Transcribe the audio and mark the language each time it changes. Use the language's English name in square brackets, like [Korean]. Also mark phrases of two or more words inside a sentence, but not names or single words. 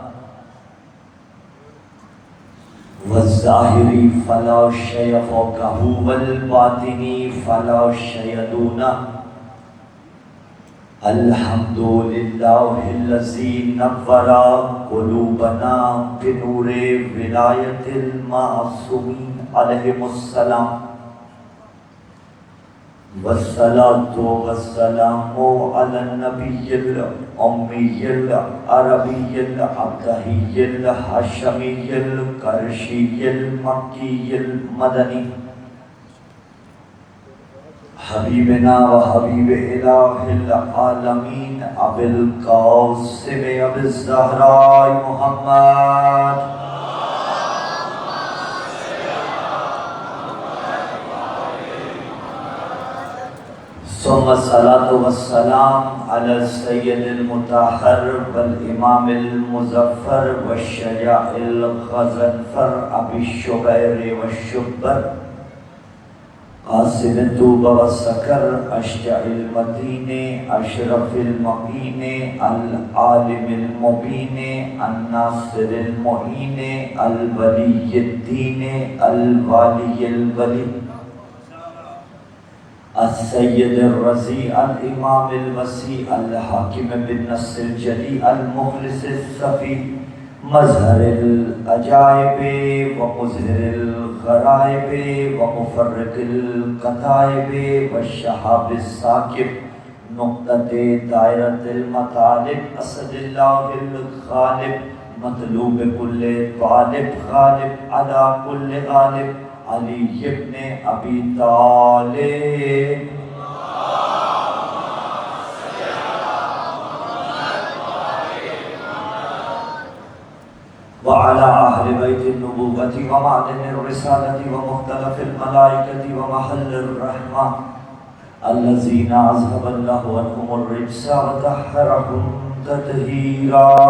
[Arabic] والظاہری فلا شیء فوقہ والباطنی فلا شیء دونہ، الحمدللہ الذی نور قلوبنا بنور ولایت المعصومین علیہم السلام، والصلاة والسلام علی النبی الأمی العربی العبدہی الحاشمی القرشی المکی المدنی، حبیبنا و حبیب الہ العالمین ابی القاسم ابی الزہراء محمد، ثم الصلاة والسلام علی السید المطہر والامام المظفر والشجاع الغضنفر ابی الشبیر والشبر، قاسم الطوبہ والسکر اشجع المدین اشرف المعین العالم المبین الناصر المعین الولی الدین الوالی الولی، السید الرضی الامام الوسیع الحاکم بالنص الجلی المخلص الصفی، مظہر العجائب و مظہر الغرائب و مفرق القطائب و شہاب الثاقب، نقطۃ دائرۃ المطالب، اسد اللہ الغالب، مطلوب کل طالب، غالب علی کل غالب، علی ابن ابی طالب، وعلى أهل بیت النبوۃ ومعدن الرسالۃ ومختلف الملائکۃ ومحل الرحمہ الذین اذهب اللہ عنہم الرجس وطہرہم تطہیرا.